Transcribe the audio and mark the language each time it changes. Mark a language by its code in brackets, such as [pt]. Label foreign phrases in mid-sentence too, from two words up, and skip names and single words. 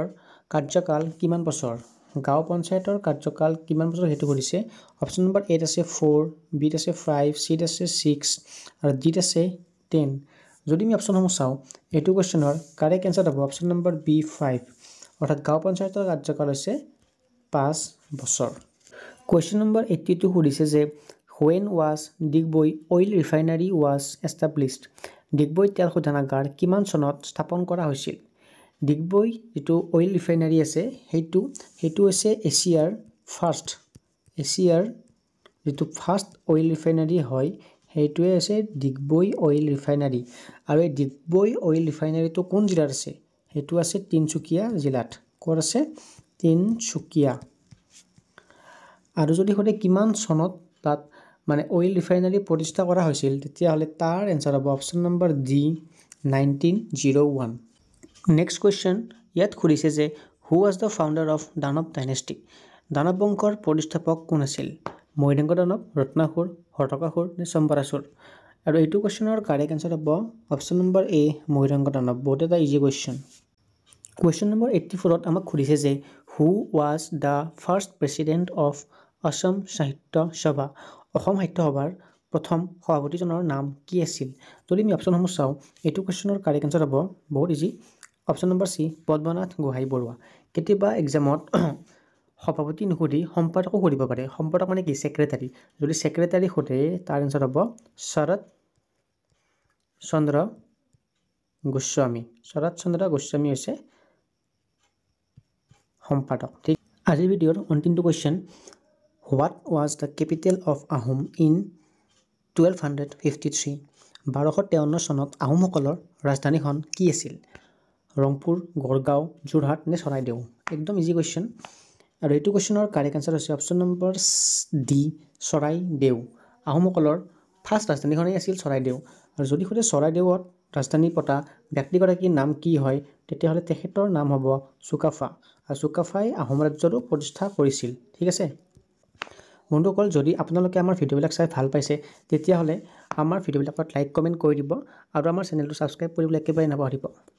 [as] কাৰ্যকাল কিমান বছৰ গাঁও পঞ্চায়তৰ কাৰ্যকাল কিমান বছৰ হেতু কৰিছে [en] option number [as] 8 আছে 4 বিত আছে 5 সিত আছে 6 আৰু ডিত আছে 10 যদি আমি অপশ্যনসমূহ চাওঁ এইটো কোৱেশ্চনৰ [en] correct answer [as] হ'ব [en] option number [as] বি 5 অৰ্থাৎ গাঁও পঞ্চায়তৰ কাৰ্যকাল হৈছে 5 বছৰ [en] question number [as] 82 সুধিছে যে [en] when was Digboi oil refinery was established [as] ডিগবৈ তেল শোধনাগাৰ কিমান চনত স্থাপন কৰা হৈছিল ডিগবৈ যেটো অইল ৰিফাইনাৰী আছে হেতু হৈছে এছিয়াৰ যেটো [en] first oil refinery [as] হয় হেতুৱে আছে ডিগবৈ অইল ৰিফাইনাৰী আৰু এই ডিগবৈ অইল ৰিফাইনাৰীটো কোন জিলাত আছে হেতু আছে তিনচুকীয়া জিলাত ক'ত আছে তিনচুকীয়া আৰু যদি হতে কিমান চনত তাত মানে অইল ৰিফাইনাৰী প্ৰতিষ্ঠা কৰা হৈছিল তেতিয়া হলে তাৰ আনসাৰ হ'ব [en] option number [as] ডি 1901 [en] next question [as] ইয়াত খুৰিছে যে [en] who was the founder of Danava dynasty [as] দানৱ বংশৰ প্ৰতিষ্ঠাপক কোন আছিল মহিৰংগ দানৱ ৰত্নাসুৰ হৰতকাসুৰ নে চম্পৰাসুৰ আৰু এইটো কোৱেশ্চনৰ [en] correct answer [as] হ'ব [en] option number [as] এ মহিৰংগ দানৱ বহুত এটা ইজি [en] question question number [as] 84 ত আমাক খুৰিছে যে [en] who was the first president of [as] অসম সাহিত্য সভা অসম সাহিত্য সভাৰ প্ৰথম সভাপতিজনৰ নাম কি আছিল যদি আমি অপশ্যনসমূহ চাওঁ এইটো কোৱেশ্চনৰ [en] correct answer [as] হ'ব বহুত ইজি [en] option number [as] সি পদ্মনাথ গোহাঁই বৰুৱা কেতিয়াবা এক্সামত সভাপতি নুসুধি সম্পাদকো সুধিব পাৰে সম্পাদক মানে কি সেক্ৰেটাৰী যদি সেক্ৰেটাৰী সোধে তাৰ আনসাৰ হ'ব শৰৎ চন্দ্ৰ গোস্বামী হৈছে সম্পাদক ঠিক আজিৰ ভিডিঅ'ৰ অন্তিমটো কোৱেশ্চন [en] What was the capital of Ahom in 1253 [as] 1253 চনত আহোমসকলৰ ৰাজধানীখন কি আছিল ৰংপুৰ গড়গাঁও যোৰহাট নে চৰাইদেউ একদম [en] easy question [as] আৰু এইটো কোৱেশ্চনৰ [en] correct answer [as] হৈছে [en] option number [as] ডি চৰাইদেউ আহোমসকলৰ ফাৰ্স্ট ৰাজধানীখনেই আছিল চৰাইদেউ আৰু যদি হতে চৰাইদেউত ৰাজধানী পতা ব্যক্তিগৰাকীৰ নাম কি হয় তেতিয়াহলে তেখেতৰ নাম হ'ব চুকাফা আৰু চুকাফাই আহোম ৰাজ্যৰো প্ৰতিষ্ঠা কৰিছিল ঠিক আছে বন্ধুসকল যদি আপোনালোকে আমাৰ ভিডিঅ'বিলাক চাই ভাল পাইছে তেতিয়াহলে আমাৰ ভিডিঅ'বিলাকত [en] like comment [as] কৰি দিব আৰু আমাৰ চেনেলটো সাবস্ক্ৰাইব কৰিবলৈ একেবাৰে নাপাহৰিব